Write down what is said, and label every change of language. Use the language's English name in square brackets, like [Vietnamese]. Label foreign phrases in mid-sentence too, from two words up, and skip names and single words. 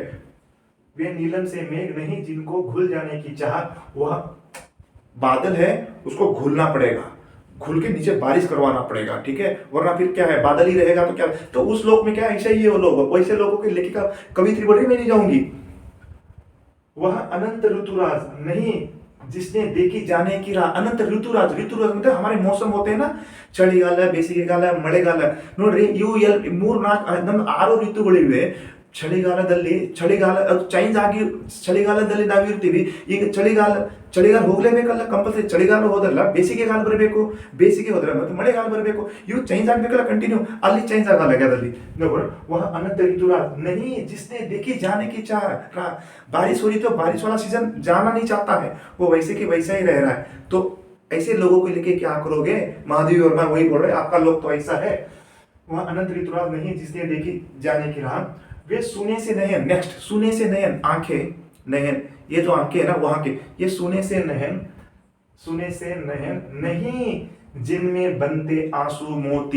[Hindi] वे नीलम से मेघ नहीं जिनको घुल जाने की चाह, वह बादल है उसको घुलना पड़ेगा, घुल के नीचे बारिश करवाना पड़ेगा। ठीक है, वरना फिर क्या है, बादल ही रहेगा तो क्या। तो उस लोक में क्या ऐसा ही है वो लोग, वैसे लोगों के लेके का कवित्री बढ़ी में नहीं जाऊंगी। वह अनंत ऋतुराज नहीं जिसने देखी जाने की राह। अनंत ऋतुराज, ऋतुराज मतलब हमारे मौसम होते हैं ना, [Kannada] ಚಳಿಗಾಲ ಬೇಸಿಗೆಗಾಲ ಮಳೆಗಾಲ ನೋಡ್ರಿ, ಇವು ಮೂರ್ ನಾಲ್ಕು ನಮ್ದು 6 ಋತುಗಳಿವೆ। ಚಳಿಗಾಲ ಅದು ಚೇಂಜ್ ಆಗಿ ಚಳಿಗಾಲದಲ್ಲಿ ನಾವಿರ್ತೀವಿ। ಈಗ ಚಳಿಗಾಲ ಹೋಗ್ಲೇಬೇಕಲ್ಲ, ಕಂಪಲ್ಸರಿ ಚಳಿಗಾಲ ಹೋದ್ರಲ್ಲ ಬೇಸಿಗೆಗಾಲ ಬರಬೇಕು, ಬೇಸಿಗೆ ಹೋದ್ರೆ ಮತ್ತೆ ಮಳೆಗಾಲ ಬರಬೇಕು, ಇವು ಚೇಂಜ್ ಆಗ್ಬೇಕಲ್ಲ ಕಂಟಿನ್ಯೂ, ಅಲ್ಲಿ ಚೇಂಜ್ ಆಗಲ್ಲ ಗದಲ್ಲಿ। [Hindi] वह अनंत ऋतुराज नहीं जिसने देखी जाने की चाह। बारिश हो रही तो बारिश वाला सीजन जाना नहीं चाहता है, वो वैसे की वैसा ही रह रहा है। तो ऐसे लोगों को लेके क्या करोगे, महादेवी वर्मा वही बोल रहे आपका लोग तो ऐसा है। वह अनंत ऋतुराज नहीं जिसने देखी जाने की राह, वे सुने से नयन, नेक्स्ट सुने से नयन, आंखें नयन, ये जो आंखें है ना वहां के, ये सुने से नयन नहीं जिनमें बनते आंसू मोती।